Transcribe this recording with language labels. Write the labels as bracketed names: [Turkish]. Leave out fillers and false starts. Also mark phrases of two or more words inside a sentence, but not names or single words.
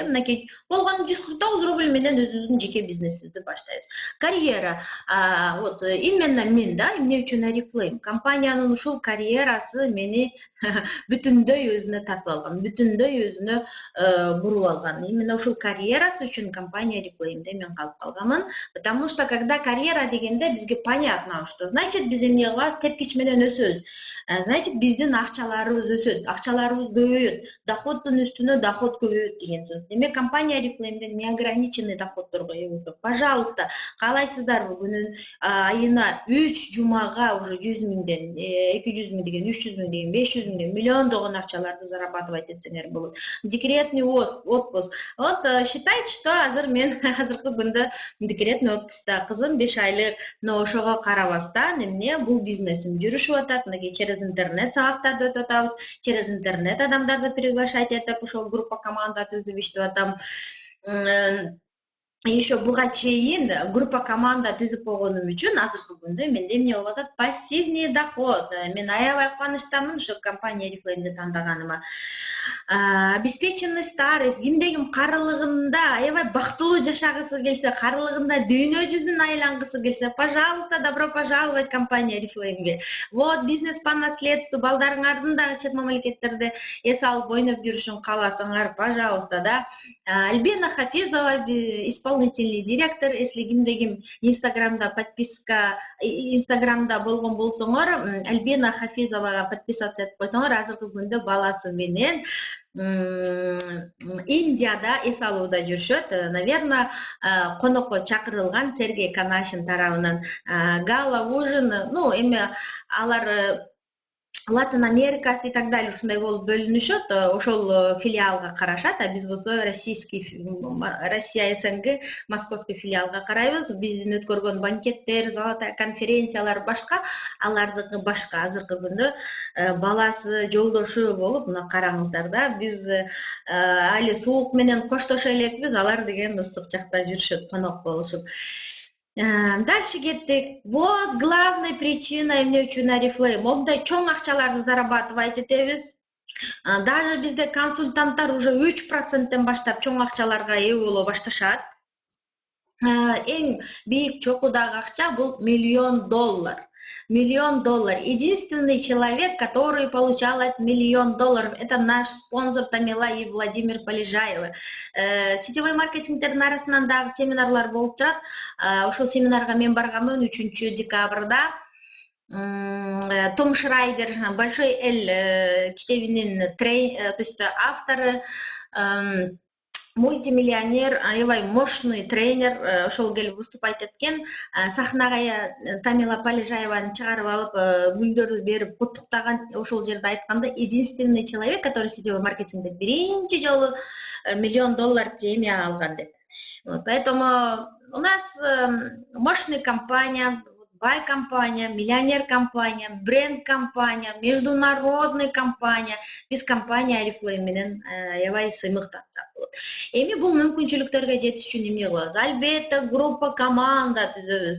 [Kyrgyz] Мынакей болгон 149 рубль менен өзүбүздүн жеке бизнесибизди баштайбыз. Карьера, [Russian] вот именно [Kyrgyz] мен да, эмне үчүн Oriflame компаниянын ушул карьерасы мени бүтүндөй өзүнө тартып алган, бүтүндөй өзүнө буруп алган. Именно ушул карьерасы үчүн компания Oriflame'де мен калып калганмын, [Russian] потому что когда [Kyrgyz] карьера дегенде бизге [Russian] понятно, что значит [Kyrgyz] биз эмне кылабыз, тепкич менен өсөбүз. Значит, биздин акчаларыбыз өсөт, акчаларыбыз көбөйөт, доходдун үстүнө доход көбөйөт деген сөз. Демек компания Oriflame'де неограниченный доходдорго ээ болсок, пожалуйста, каалайсыздарбы күнүн айына 3 жумага уже 100 миңден 200 миң деген, 300 миң деген, 500 миңден, миллиондогон акчаларды зарабатывать этсеңер болот. [Russian] Декретный отпуск. Вот считайте, что [Kyrgyz] азыр мен азыркы күндө [Russian] декретный отпускта, [Kyrgyz] кызым 5 айлык, но ошого карабастан эмне бул бизнесим жүрүшүп атат. Мынакей [Russian] через интернет [Kyrgyz] сабактарды өтүп атабыз, [Russian] через интернет [Kyrgyz] адамдарды приглашать этип ошол группа команда түзүп иштеп атам. Еще буга чейин группа команда түзүп койгонум үчүн азыркы күндө менде эмне болуп атат? [Russian] Пассивный доход. [Kyrgyz] Мен аябай кубанычтамын ошо компания Oriflame'ди тандаганыма. [Russian] Обеспеченный старость, [Kyrgyz] кимде ким карылыгында аябай бактылуу жашагысы келсе, карылыгында дүйнө жүзүн айлангысы келсе, [Russian] пожалуйста, добро пожаловать [Kyrgyz] компания Oriflame'ге. [Russian] Вот, бизнес по наследству, [Kyrgyz] балдарыңардын дагы чет мамлекеттерде эс алып ойноп жүрүшүн кааласаңар, пожалуйста, да. Альбина Хафизова, [Russian] исполнительный директор, если [Kyrgyz] кимде ким Инстаграмда подписка, Инстаграмда болгон болсоңор, Альбина Хафизовага подписаться этип койсоңор, азыркы күндө баласы менен Индияда эс алууда жүрүшөт. Наверное, конокко чакырылган Сергей Канашин тарабынан гала ужин, ну, эми алар Латин Америкасы [Russian] и так далее [Kyrgyz] ушундай болуп бөлүнүшөт, ошол филиалга карашат, а биз болсо Россия СНГ московский филиалга карайбыз. Биздин өткөргөн банкеттер, золотая конференциялар башка, алардыкы башка. Азыркы күндө баласы, жолдошу болуп, мына караңыздар да, биз али суук менен коштошо элекпиз, алар деген ысык жакта жүрүшөт, конок болушуп. Дальше кеттик. [Russian] Вот главная причина [Kyrgyz] эмне үчүн [Russian] Oriflame. [Kyrgyz] Мындай чоң акчаларды зарабатывать этебиз. Даже бизде консультанттар уже 3%тен баштап чоң акчаларга ээ боло башташат. Эң бийик чокудагы акча бул $1 000 000. [Russian] Единственный человек, который получал $1 000 000, это наш спонсор Тамила и Владимир Полежаевы. Сетевой маркетингтердин [Kyrgyz] арасынан дагы семинарлар болуп турат. Ошол семинарга мен барганмын 3 декабрда. Том Шрайдер, «Большой Л» китебинин [Russian] то есть [Kyrgyz] авторы, мультимиллионер, аябай [Russian] мощный тренер, [Kyrgyz] ошол келип выступать эткен. Сахнага Тамила Полежаеваны чыгарып алып, гүлдөрдү берип куттуктаган, ошол жерде айтканда, [Russian] единственный человек, который [Kyrgyz] сетевой маркетингде биринчи жолу $1 миллион премия алган деп. [Russian] Поэтому у нас мощная компания, бай компания, миллионер компания, бренд компания, международный компания. [Kyrgyz] Биз компания Oriflame менен аябай сыймыктатсак болот. Эми бул мүмкүнчүлүктөргө жетиш үчүн эмне кылабыз? Албетте группа команда түзөбүз.